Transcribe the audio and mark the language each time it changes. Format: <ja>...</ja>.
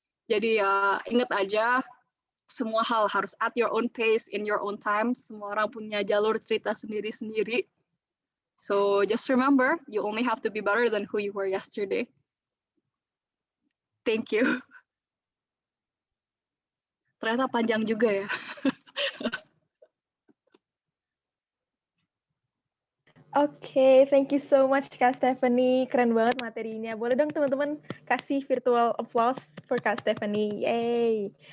<id>Jadi ya ingat aja, semua hal harus</id> <en>at your own pace, in your own time.</en> <id>Semua orang punya jalur cerita sendiri-sendiri.</id> <en>So just remember, you only have to be better than who you were yesterday. Thank you.</en> <id>Ternyata panjang juga ya. Oke,</id> <en>thank you so much</en> <id>Kak Stephanie. Keren banget materinya. Boleh dong teman-teman kasih</id> <en>virtual applause for</en> <id>Kak Stephanie. Yay.</id>